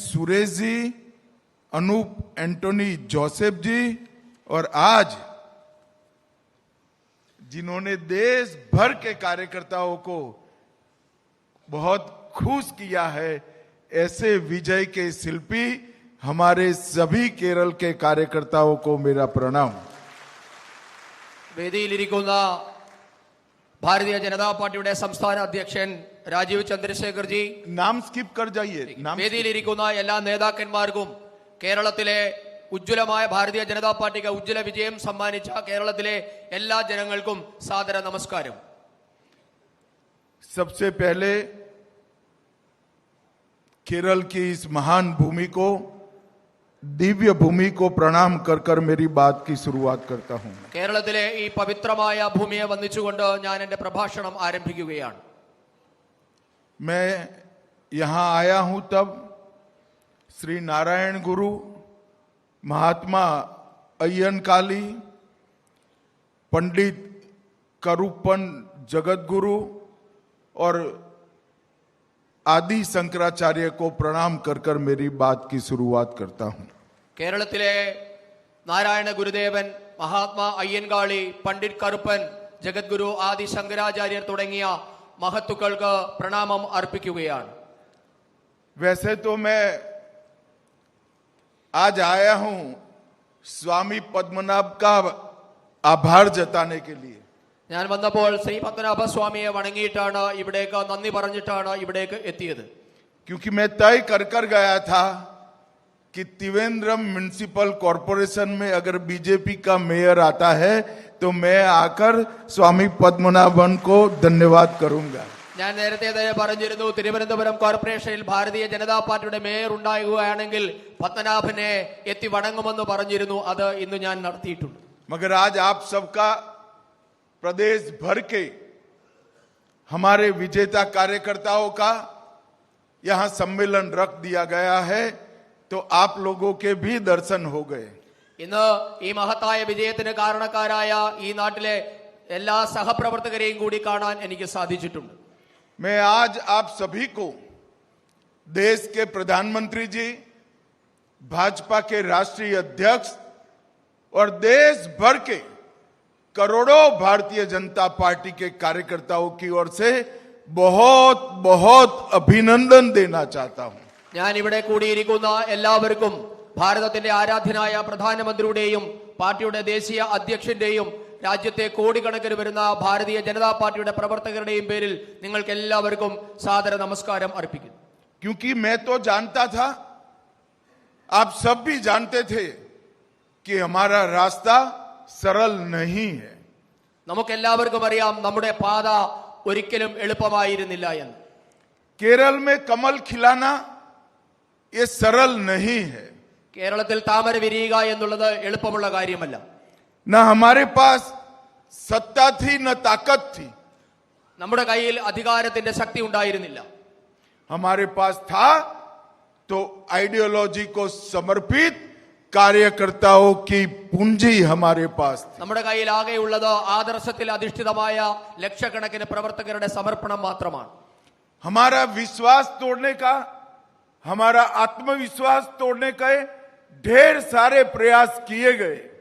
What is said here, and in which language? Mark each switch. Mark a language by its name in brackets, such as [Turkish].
[Hindi] Suresh ji, Anoop Antony Joseph जी, और आज जिन्होंने देश भर के कार्यकर्ताओं को बहुत खुश किया है, ऐसे विजय के शिल्पी हमारे सभी केरल के कार्यकर्ताओं को मेरा प्रणाम. [Malayalam] വേദിയിലിരിക്കുന്ന ഭാരതീയ ജനതാ പാർട്ടിയുടെ സംസ്ഥാന അധ്യക്ഷൻ രാജീവ് ചന്ദ്രശേഖർ ജി, [Hindi] नाम स्किप कर जाइए. नाम [Malayalam] വേദിയിലിരിക്കുന്ന എല്ലാ നേതാക്കന്മാർക്കും കേരളത്തിലെ ഉജ്ജ്വലമായ ഭാരതീയ ജനതാ പാർട്ടിക്ക് ഉജ്ജ്വല വിജയം സമ്മാനിച്ച കേരളത്തിലെ എല്ലാ ജനങ്ങൾക്കും സാദര നമസ്കാരം. [Hindi] सबसे पहले केरल की इस महान भूमि को, दिव्य भूमि को प्रणाम कर कर मेरी बात की शुरुआत करता हूं. [Malayalam] കേരളത്തിലെ ഈ പവിത്രമായ ഭൂമിയെ വന്ദിച്ചുകൊണ്ട് ഞാൻ എന്റെ പ്രഭാഷണം ആരംഭിക്കുകയാണ്. [Hindi] मैं यहां आया हूं तब श्री नारायण गुरु, महात्मा अय्यन काली, पंडित करूपन जगत गुरु और आदि शंकराचार्य को प्रणाम कर कर मेरी बात की शुरुआत करता हूं। [Malayalam] കേരളത്തിലെ നാരായണ ഗുരുദേവൻ, മഹാത്മാ അയ്യൻകാളി, പണ്ഡിറ്റ് കറുപ്പൻ, ജഗദ്ഗുരു, ആദി ശങ്കരാചാര്യർ തുടങ്ങിയ മഹത്തുക്കൾക്ക് പ്രണാമം അർപ്പിക്കുകയാണ്. [Hindi] वैसे तो मैं आज आया हूं स्वामी पद्मनाभ का आभार जताने के लिए। [Malayalam] ഞാൻ വന്നപ്പോൾ ശ്രീ പത്മനാഭ സ്വാമിയെ വണങ്ങിയിട്ടാണ്, ഇവിടേക്ക് നന്ദി പറഞ്ഞിട്ടാണ് ഇവിടേക്ക് എത്തിയത്. [Hindi] क्योंकि मैं तय कर कर गया था कि त्रिवेंद्रम म्युनिसिपल कॉरपोरेशन में अगर बीजेपी का मेयर आता है तो मैं आकर स्वामी पद्मनाभन को धन्यवाद करूंगा। [Malayalam] ഞാൻ നേരത്തെ തന്നെ പറഞ്ഞിരുന്നു, തിരുവനന്തപുരം കോർപ്പറേഷനിൽ ഭാരതീയ ജനതാ പാർട്ടിയുടെ മേയർ ഉണ്ടാകുകയാണെങ്കിൽ പത്മനാഭനെ എത്തി വണങ്ങുമെന്ന് പറഞ്ഞിരുന്നു. അത് ഇന്ന് ഞാൻ നടത്തിയിട്ടുണ്ട്. [Hindi] मगर आज आप सबका प्रदेश भर के हमारे विजेता कार्यकर्ताओं का यहां सम्मेलन रख दिया गया है, तो आप लोगों के भी दर्शन हो गए। [Malayalam] ഇന്ന് ഈ മഹത്തായ വിജയത്തിന് കാരണക്കാരായ ഈ നാട്ടിലെ എല്ലാ സഹപ്രവർത്തകരെയും കൂടി കാണാൻ എനിക്ക് സാധിച്ചിട്ടുണ്ട്. [Hindi] मैं आज आप सभी को देश के प्रधानमंत्री जी, भाजपा के राष्ट्रीय अध्यक्ष और देश भर के करोड़ों भारतीय जनता पार्टी के कार्यकर्ताओं की ओर से बहुत बहुत अभिनंदन देना चाहता हूं। [Malayalam] ഞാൻ ഇവിടെ കൂടിയിരിക്കുന്ന എല്ലാവർക്കും ഭാരതത്തിന്റെ ആരാധ്യനായ പ്രധാനമന്ത്രിയുടെയും പാർട്ടിയുടെ ദേശീയ അധ്യക്ഷന്റെയും രാജ്യത്തെ കോടിക്കണക്കിന് വരുന്ന ഭാരതീയ ജനതാ പാർട്ടിയുടെ പ്രവർത്തകരുടെയും പേരിൽ നിങ്ങൾക്ക് എല്ലാവർക്കും സാദര നമസ്കാരം അർപ്പിക്കുന്നു. [Hindi] क्योंकि मैं तो जानता था, आप सब भी जानते थे कि हमारा रास्ता सरल नहीं है। [Malayalam] നമുക്കെല്ലാവർക്കും അറിയാം, നമ്മുടെ പാത ഒരിക്കലും എളുപ്പമായിരുന്നില്ല എന്ന്. [Hindi] केरल में कमल खिलाना ये सरल नहीं है। [Malayalam] കേരളത്തിൽ താമര വിരിയുക എന്നുള്ളത് എളുപ്പമുള്ള കാര്യമല്ല. [Hindi] न हमारे पास सत्ता थी न ताकत थी, [Malayalam] നമ്മുടെ കയ്യിൽ അധികാരത്തിന്റെ ശക്തി ഉണ്ടായിരുന്നില്ല. [Hindi] हमारे पास था तो आइडियोलॉजी को समर्पित कार्यकर्ताओं की पूंजी हमारे पास थी। [Malayalam] നമ്മുടെ കയ്യിൽ ആകെയുള്ളത് ആദർശത്തിൽ അധിഷ്ഠിതമായ ലക്ഷക്കണക്കിന് പ്രവർത്തകരുടെ സമർപ്പണം മാത്രമാണ്. [Hindi] हमारा विश्वास तोड़ने का, हमारा आत्मविश्वास तोड़ने के ढेर सारे प्रयास किए गए।